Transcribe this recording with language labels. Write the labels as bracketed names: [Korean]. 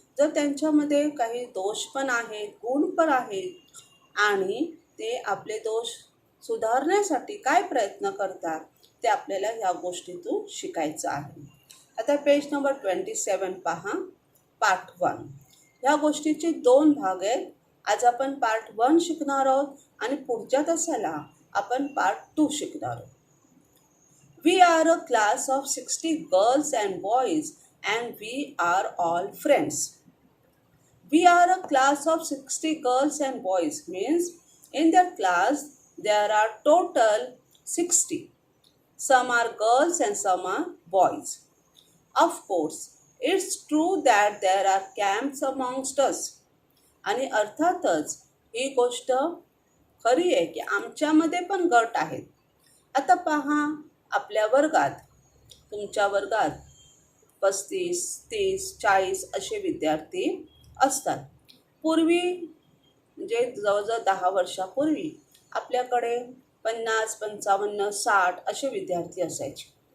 [Marathi] जर त्यांच्यामध्ये काही दोष पण आहेत, गुण पण आहेत आणि ते आपले दोष सुधारण्यासाठी काय प्रयत्न करतात ते आपल्याला ह्या गोष्टीतून शिकायचं आहे. आता पेज नंबर 27 पहा. पार्ट 1. ह्या गोष्टीचे 2 भाग आहेत. आज आपण पार्ट 1 शिकणार आहोत आणि पुढच्या तासाला आपण पार्ट 2 शिकणार आहोत. [English] We are a class of 60 girls and boys and we are all friends. We are a class of 60 girls and boys means in their class there are total 60. Some are girls and some are boys. Of course, it's true that there are camps amongst us. [Marathi] आणि अर्थातच ही गोष्ट खरी आहे की आमच्यामध्ये पण गट आहेत. आता पहा, आपल्या वर्गात, तुमच्या वर्गात 35, 30, 40 असे विद्यार्थी असतात. पूर्वी म्हणजे जवळजवळ 10 वर्षापूर्वी आपल्याकडे 50, 55, 60 असे विद्यार्थी असायचे.